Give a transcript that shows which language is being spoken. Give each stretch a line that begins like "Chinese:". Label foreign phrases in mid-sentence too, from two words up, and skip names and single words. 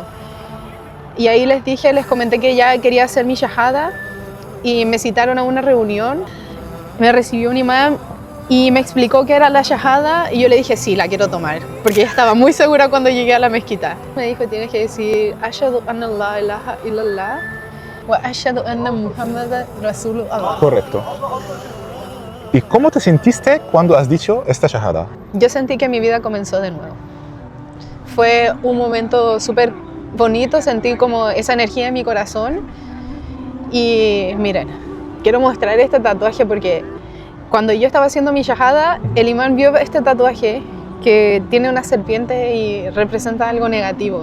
Spanish: Y ahí les comenté que ya quería hacer mi shahada y me citaron a una reunión. Me recibió un imán y me explicó qué era la shahada y yo le dije sí, la quiero tomar, porque ya estaba muy segura cuando llegué a la mezquita. Me dijo, tienes que decir
Arabic: أشهد أن لا إله إلا الله وأشهد أن محمدا رسول الله.
Spanish: Correcto. ¿Y cómo te sentiste cuando has dicho esta shahada? Yo sentí que mi vida comenzó de nuevo. Fue un momento súper bonito, sentí como esa energía en mi corazón. Y miren, quiero mostrar este tatuaje porque cuando yo estaba haciendo mi shahada, el imán vio este tatuaje que tiene una serpiente y representa algo negativo.